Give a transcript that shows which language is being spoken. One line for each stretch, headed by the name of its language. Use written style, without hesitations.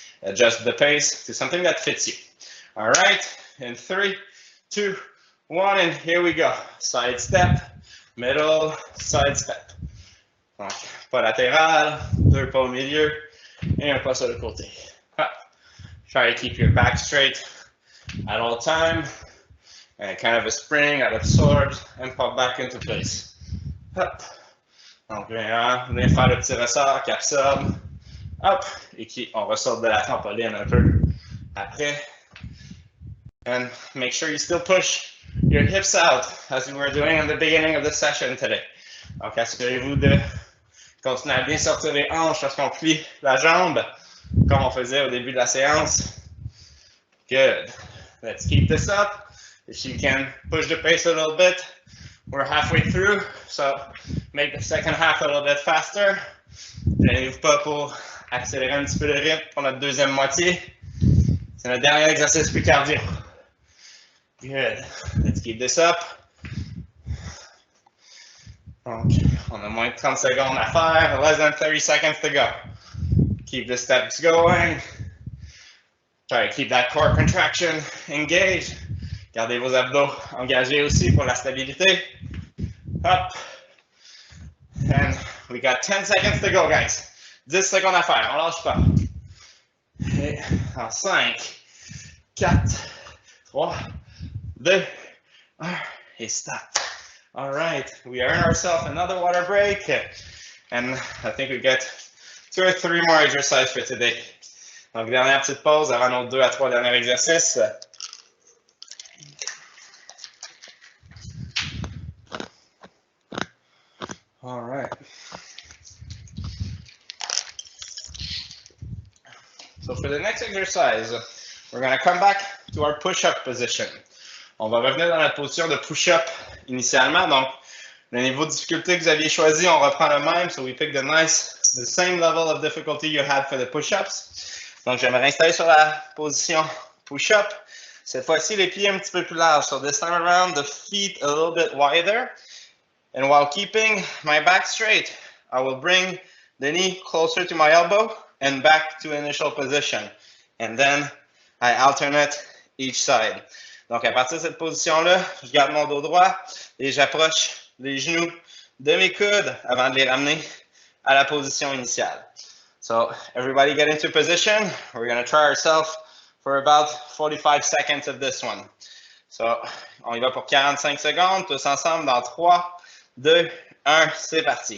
English: Adjust the pace to something that fits you. All right, in 3, 2, 1, and here we go. Side step, middle, side step.
French: Donc, pas latéral, 2 pas au milieu, et un pas sur le côté. Hop.
English: Try to keep your back straight at all time. And kind of a spring that absorbs and pop back into place.
French: Hop. Donc, venez faire le petit ressort qui absorbe. Hop. Et qui, on ressort de la trampoline un peu après.
English: And make sure you still push your hips out as we were doing in the beginning of the session today.
French: Donc, assurez-vous de continuer à bien sortir les hanches lorsqu'on plie la jambe, comme on faisait au début de la séance.
English: Good. Let's keep this up. If you can push the pace a little bit, we're halfway through, so make the second half a little bit faster.
French: Gênez-vous pas pour accélérer un petit peu le rythme pour notre deuxième moitié. C'est notre dernier exercice plus cardio.
English: Good. Let's keep this up.
French: Donc, on a moins de 30 secondes à faire.
English: Less than 30 seconds to go. Keep the steps going. Try to keep that core contraction engaged.
French: Gardez vos abdos engagés aussi pour la stabilité. Hop.
English: And we got 10 seconds to go, guys.
French: 10 secondes à faire, on lâche pas. Et en 5, 4, 3, 2, 1, et stop.
English: All right, we earn ourselves another water break. And I think we get 2 or 3 more exercises for today.
French: Donc, dernière petite pause avant nos 2 à 3 derniers exercices.
English: All right. So for the next exercise, we're going to come back to our push-up position.
French: On va revenir dans la position de push-up initialement. Donc, le niveau de difficulté que vous aviez choisi, on reprend le même.
English: So we pick the same level of difficulty you had for the push-ups.
French: Donc, je vais me réinstaller sur la position push-up. Cette fois-ci, les pieds un petit peu plus larges.
English: So this time around, the feet a little bit wider. And while keeping my back straight, I will bring the knee closer to my elbow and back to initial position. And then I alternate each side.
French: Donc, à partir de cette position-là, je garde mon dos droit et j'approche les genoux de mes coudes avant de les ramener à la position initiale.
English: So, everybody get into position. We're going to try ourselves for about 45 seconds of this one.
French: So, on y va pour 45 secondes, tous ensemble dans 3, 2, 1, c'est parti.